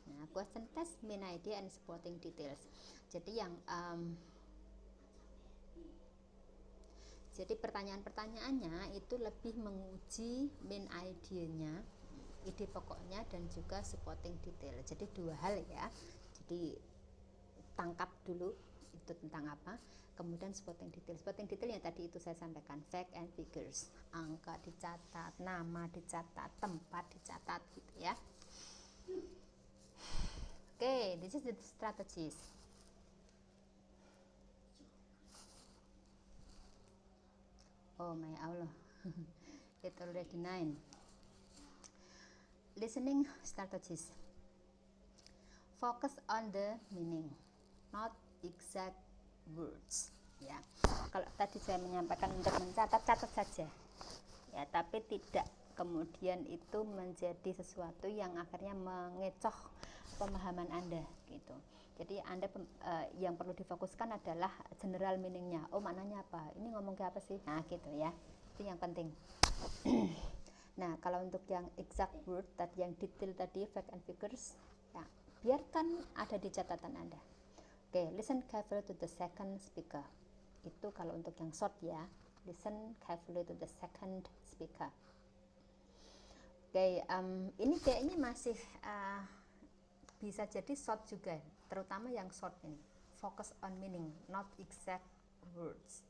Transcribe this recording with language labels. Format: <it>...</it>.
<en>Nah, question test, main idea and supporting details.</en> <id>Jadi yang jadi pertanyaan-pertanyaannya itu lebih menguji main idenya, ide pokoknya, dan juga</id> <en>supporting detail.</en> <id>Jadi dua hal ya. Jadi tangkap dulu itu tentang apa, kemudian</id> <en>supporting detail. Supporting detail</en> <id>yang tadi itu saya sampaikan,</id> <en>fact and figures,</en> <id>angka dicatat, nama dicatat, tempat dicatat gitu ya.</id> <en>Okay, this is the strategies. Oh my Allah, it's already 9. Listening strategies. Focus on the meaning, not exact words.</en> <id>Ya, kalau tadi saya menyampaikan untuk mencatat saja, ya, tapi tidak kemudian itu menjadi sesuatu yang akhirnya mengecoh pemahaman Anda gitu. Jadi Anda yang perlu difokuskan adalah</id> <en>general meaningnya.</en> <id>Oh, maknanya apa? Ini ngomong ke apa sih? Nah, gitu ya. Itu yang penting. Nah, kalau untuk yang</id> <en>exact word</en> <id>tadi, yang detail tadi,</id> <en>fact and figures,</en> <id>ya, biarkan ada di catatan Anda.</id> <en>Oke, listen carefully to the second speaker.</en> <id>Itu kalau untuk yang short ya.</id> <en>Listen carefully to the second speaker.</en> <id>Oke, ini kayaknya masih bisa jadi short juga, terutama yang short ini.</id> <en>Focus on meaning, not exact words.</en>